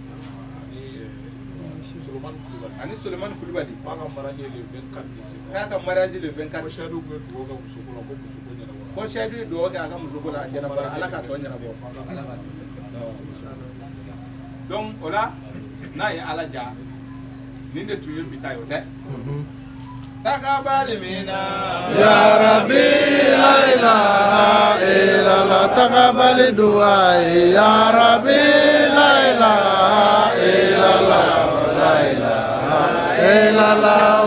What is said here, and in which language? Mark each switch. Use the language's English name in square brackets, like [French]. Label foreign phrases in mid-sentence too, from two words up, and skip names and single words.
[Bambara] ani Sulemani Kulibali k'a ka mariage le 24 ko Chaidou ye dugawu kɛ a ka muso ko la a ɲɛnabɔra Ala k'a tɔ ɲɛnabɔ donc o la n'a ye Ala ja nin de tun ye bi ta ye o tɛ [Arabic] تقبل منا يا ربي لا إله إلا الله تقبل دعائي يا ربي لا إله إلا الله لا إله إلا الله